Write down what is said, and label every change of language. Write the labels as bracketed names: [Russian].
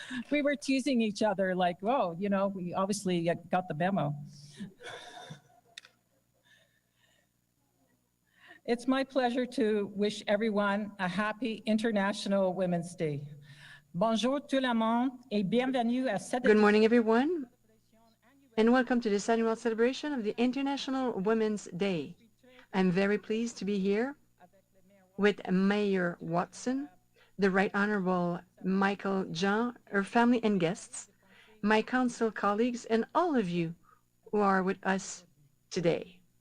[English] We were teasing each other like, whoa, you know, we obviously got the memo. It's my pleasure to wish everyone a happy International Women's Day. [French] Bonjour tout le monde et bienvenue à cette... [English] Good morning, everyone, and welcome to this annual celebration of the International Women's Day. I'm very pleased to be here with Mayor Watson, the Right Honourable Michaëlle Jean, her family and guests, my council colleagues, and all of you who are with us today.